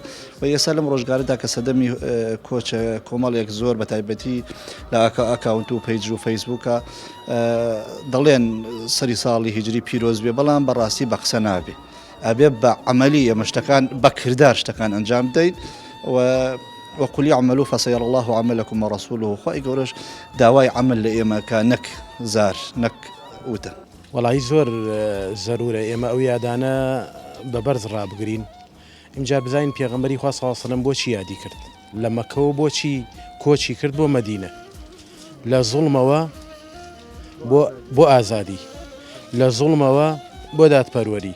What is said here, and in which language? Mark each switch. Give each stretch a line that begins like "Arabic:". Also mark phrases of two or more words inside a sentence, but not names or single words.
Central Kurdish: و ئێستا لەم ڕۆژگارەدا کە سەدەمی کۆچە کۆمەڵێک زۆر بە تایبەتی لە ئەکاونت و پەیج و فەیسبووکە دەڵێن سەری ساڵی هیجری پیرۆز بێ، بەڵام بەڕاستی بە قسە نابێ، ئەبێ بە عەمەلی ئەمە شتەکان بە کردار شتەکان ئەنجام بدەین.
Arabic: وقل اعملوا فسيرى الله عملكم ورسوله.
Central Kurdish: خۆی گەورەش داوای عمل لە ئێمە کە نەک زار نەک وتە. وەڵی زۆر زەرورە ئێمە ئەو یادانە بەبەرز ڕابگرین. ئینجا بزانین پێغەمبەری خوا
Arabic: صلی الله علیه وسلم
Central Kurdish: بۆچی یادی کرد لە مەککەوە، بۆچی کۆچی کرد بۆ مەدینە، لە زوڵمەوە بۆ ئازادی، لە زوڵمەوە بۆ دادپەروەری.